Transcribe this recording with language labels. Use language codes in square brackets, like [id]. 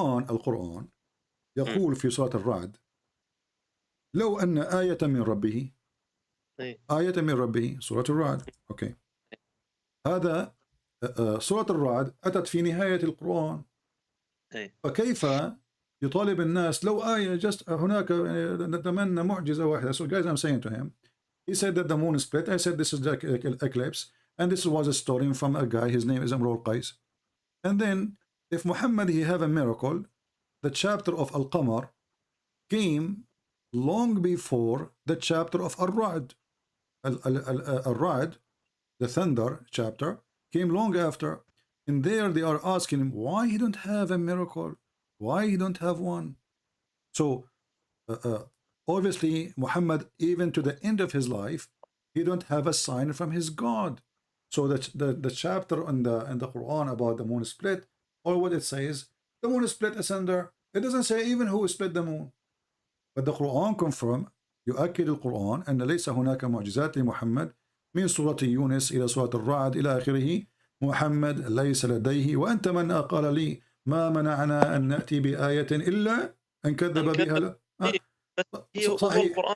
[ar] القرآن يقول في سورة الرعد: لو أن آية من ربه، آية من ربه، سورة الرعد. أوكي، هذا سورة الرعد أتت في نهاية القرآن. فكيف يطالب الناس لو آية [en] just [ar] هناك نتمنى معجزة واحدة. [en] So guys, I'm saying to him, he said that the moon split. I said this is the eclipse, and this was a story from a guy, his name is Amr al-Qais. And then if Muhammad he have a miracle, the chapter of Al-Qamar came long before the chapter of Al-Ra'd. Al-Ra'd, the thunder chapter, came long after. And there they are asking him why he don't have a miracle, why he don't have one. So obviously Muhammad, even to the end of his life, he don't have a sign from his God. So that the chapter in the Quran about the moon split, or what it says, the moon split asunder. It doesn't say even who split the moon. But the Quran confirm, [ar] يؤكد القرآن أن ليس هناك معجزات لمحمد من سورة يونس إلى سورة الرعد إلى آخره. محمد ليس لديه. وأنت من قال لي ما منعنا أن نأتي بآية إلا أن كذب بها. صحيح.